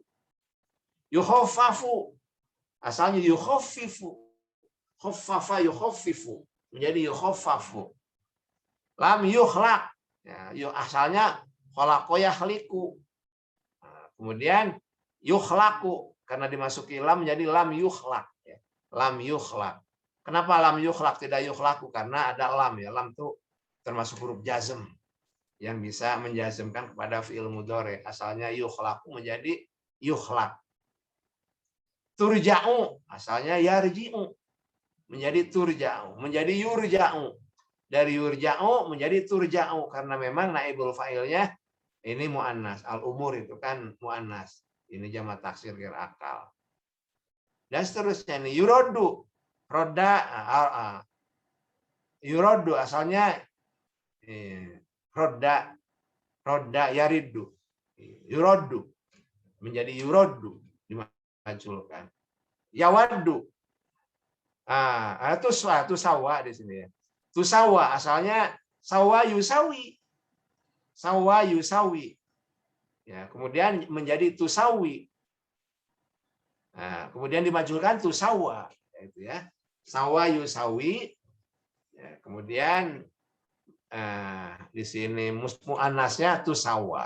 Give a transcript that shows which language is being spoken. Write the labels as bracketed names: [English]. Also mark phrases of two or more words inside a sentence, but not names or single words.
[Arabic] Yukhaffafu asalnya yukhaffifu. خفف يخفف menjadi yukhaffafu. لم يخلق ya, asalnya خلق يخلق. [Indonesian] Nah, kemudian yukhlaqu karena dimasuki lam menjadi [Arabic] لم يخلق [Indonesian] ya. [Arabic] لم يخلق. Kenapa لم يخلق tidak yukhlaqu? [Indonesian] Karena ada lam ya. Lam itu termasuk huruf jazm yang bisa menjazmkan kepada [Arabic] فعل مضارع. Asalnya yukhlaqu menjadi يخلق. ترجع asalnya yarji'u menjadi turja'u, menjadi yurja'u. [Indonesian] Dari yurja'u menjadi turja'u karena memang naibul fa'ilnya ini muannas. Al-umur itu kan muannas. Ini jamak taksir ghair akal. Dan seterusnya ini yuroddu. [Arabic] رد يرد asalnya رد يرد. [Indonesian] Yuroddu menjadi yuroddu dimaculkan. Yawaddu. Itu sawa di sini ya. [Arabic] Tusawa asalnya ساوى يساوي. ساوى يساوي. [Indonesian] Ya, kemudian menjadi tusawi. Nah, kemudian dimajulkan tusawa, itu ya. [Arabic] ساوى يساوي. [Indonesian] Ya, kemudian di sini muannasnya tusawa.